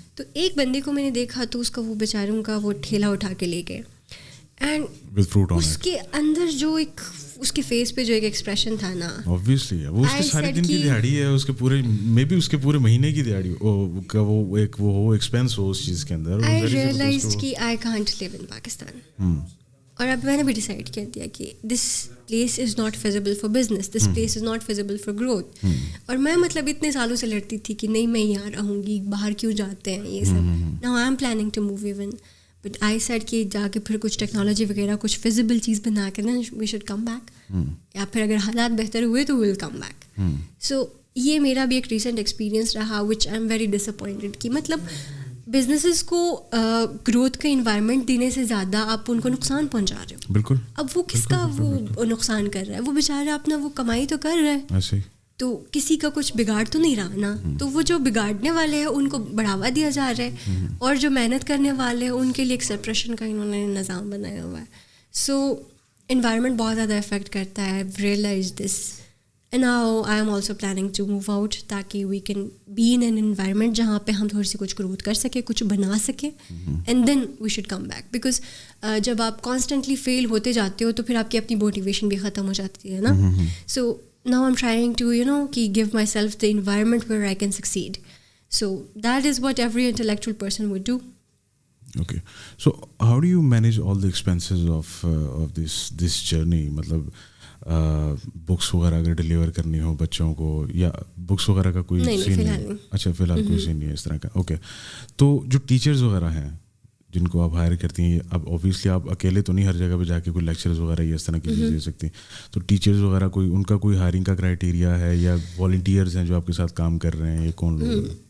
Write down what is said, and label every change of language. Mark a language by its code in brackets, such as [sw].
[ur] تو ایک بندے کو میں نے دیکھا تو اس کا وہ بیچاروں کا وہ ٹھیلا اٹھا کے لے گئے, اینڈ اس کے اندر جو ایک اس کے فیس پہ جو ایک ایکسپریشن تھا نا, obviously وہ اس کے سارے دن کی دیہاڑی ہے, اس کے پورے مے بی اس کے پورے مہینے کی دیہاڑی کا وہ ایک وہ ہو ایکسپینس ہو اس چیز کے اندر. [en] I realized [ur] کہ [en] I can't live in Pakistan. [ur] اور اب میں نے بھی ڈیسائڈ کر دیا کہ [en] This place is not feasible for business, this place is not feasible for growth. [ur] اور میں مطلب اتنے سالوں سے لڑتی تھی کہ نہیں میں یہاں رہوں گی, باہر کیوں جاتے ہیں یہ سب. [en] now I am planning to move even, but I said [ur] کہ جا کے پھر کچھ ٹیکنالوجی وغیرہ کچھ فیزیبل چیز بنا کے نا [en] we should come back, [ur] یا پھر اگر حالات بہتر ہوئے تو ول کم بیک. سو یہ میرا بھی ایک ریسنٹ ایکسپیرینس رہا [en] which I am very disappointed [ur] کہ مطلب بزنسز کو گروتھ کا انوائرمنٹ دینے سے زیادہ آپ ان کو نقصان پہنچا رہے ہو. بالکل. اب وہ کس کا وہ نقصان کر رہا ہے, وہ بیچارہ اپنا وہ کمائی تو کر رہا ہے, تو کسی کا کچھ بگاڑ تو نہیں رہا نا. تو وہ جو بگاڑنے والے ہیں ان کو بڑھاوا دیا جا رہا ہے, اور جو محنت کرنے والے ہیں ان کے لیے ایک سپریشن کا انہوں نے نظام بنایا ہوا ہے. سو انوائرمنٹ بہت زیادہ افیکٹ کرتا ہے. [en] Realise this. And now I am also planning to move out تاکہ we can be in an environment [ur] جہاں پہ ہم تھوڑی سی کچھ گروتھ کر سکیں, کچھ بنا سکیں, [en] and then we should come back. [ur] because جب آپ constantly fail ہوتے جاتے ہو تو پھر آپ کی اپنی موٹیویشن بھی ختم ہو جاتی ہے نا. [en] so now I'm trying to کہ give myself the environment where I can succeed. so that is what every intellectual person would do. Okay, so how do you manage all the expenses of this journey? [ur] مطلب books وغیرہ اگر deliver کرنی ہو بچوں کو, یا books وغیرہ کا کوئی سین نہیں؟ اچھا فی الحال کوئی سین نہیں ہے اس طرح کا. اوکے, تو جو ٹیچرز وغیرہ ہیں جن کو آپ ہائر کرتی ہیں, اب اوبیسلی آپ اکیلے تو نہیں ہر جگہ پہ جا کے کوئی لیکچرز وغیرہ یا اس طرح کی چیزیں دے سکتی, تو ٹیچرز وغیرہ کوئی ان کا کوئی ہائرنگ کا کرائٹیریا ہے, یا والنٹیئرز ہیں جو آپ کے ساتھ کام کر رہے ہیں, یہ کون لوگ ہیں؟